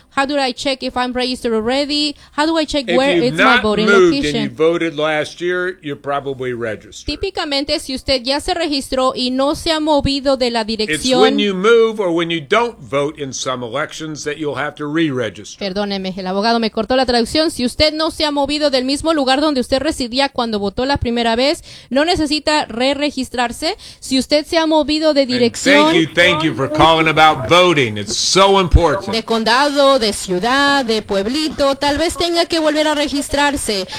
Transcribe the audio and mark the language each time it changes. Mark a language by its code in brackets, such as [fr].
[en] How do I check if I'm registered already? How do I check where is my voting location? If you've not moved and you voted last year, you're probably registered. [es] Típicamente, si usted ya se registró y no se ha movido de la dirección. [en] It's when you move or when you don't vote in some elections that you'll have to re-register. [es] Perdóneme, el abogado me cortó la traducción. Si usted no se ha movido del mismo lugar donde usted residía cuando votó la primera vez, no necesita re-registrarse. Si usted se ha movido de dirección. [en] Thank you for calling about voting. It's so important. [es] De condado, de ciudad, de pueblito, tal vez tenga que volver a registrarse.